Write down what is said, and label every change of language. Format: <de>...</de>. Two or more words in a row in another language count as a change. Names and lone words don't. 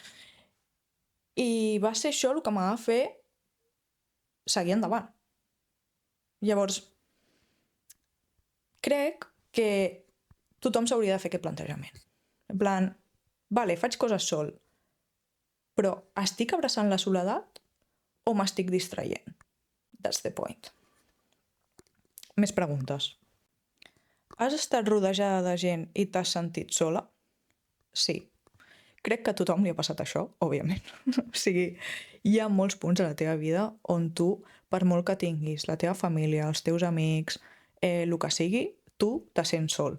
<ca>I va ser això el que m'ha de fer seguir endavant. Llavors, crec que tothom s'hauria de fer aquest plantejament.</ca> <es>En plan, vale,</es> <ca>faig coses sol, però estic abraçant la soledat o m'estic distraient?</ca> <en>That's the point.</en> <ca>Més preguntes. Has estat rodejada de gent i t'has sentit sola? Sí. Crec que a tothom li ha passat això, òbviament. O sigui, hi ha molts punts a la teva vida on tu, per molt que tinguis la teva família, els teus amics, el que sigui, tu te sents sol.</ca>